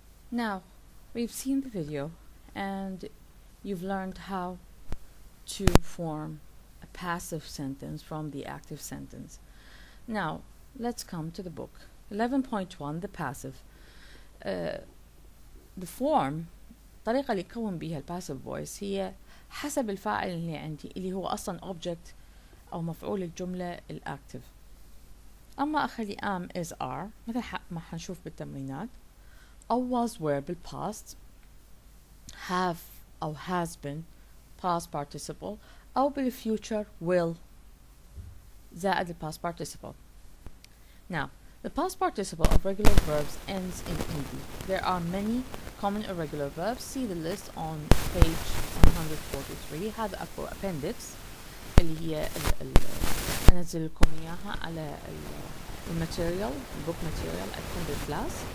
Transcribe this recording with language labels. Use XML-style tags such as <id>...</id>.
<en>Now, we've seen the video and you've learned how to form a passive sentence from the active sentence. Now, let's come to the book. 11.1, the passive. The form،</en> <ar>الطريقة اللي يكون بيها الباسيف فويس هي حسب الفاعل اللي عندي اللي هو أصلا object أو مفعول الجملة الأكتف. أما أخلي</ar> <en>am is are</en> <ar>مثل ما حنشوف بالتمرينات، أو</ar> <en>was were</en> <ar>بالpast، have أو</ar> <en>has been past participle،</en> <ar>أو بالfuture will زائد الpast participle.</ar> <en>Now, the past participle of regular verbs ends in ed. There are many common irregular verbs. See the list on page 143.</en> <ar>هذا أكو appendix اللي هي أنزل لكم إياها على الماتيريال، البوك ماتيريال</ar> <en>at 100 class.</en>